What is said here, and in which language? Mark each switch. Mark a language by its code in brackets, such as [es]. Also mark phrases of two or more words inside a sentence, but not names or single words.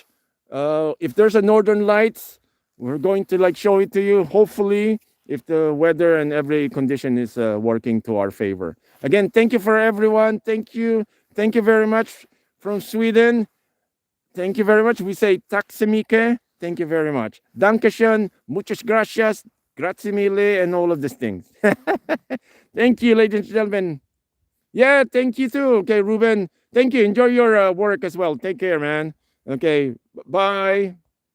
[en] If there's a northern lights, we're going to like show it to you. Hopefully, if the weather and every condition is working to our favor. Again, thank you for everyone. Thank you very much from Sweden. Thank you very much. We say [sv] tack så mycket. [en] Thank you very much. [de] Dankeschön. [es] Muchas gracias. [it] Grazie mille, [en] and all of these things. Thank you, ladies and gentlemen. Yeah, thank you too. Okay, Ruben. Thank you. Enjoy your work as well. Take care, man. Okay, bye.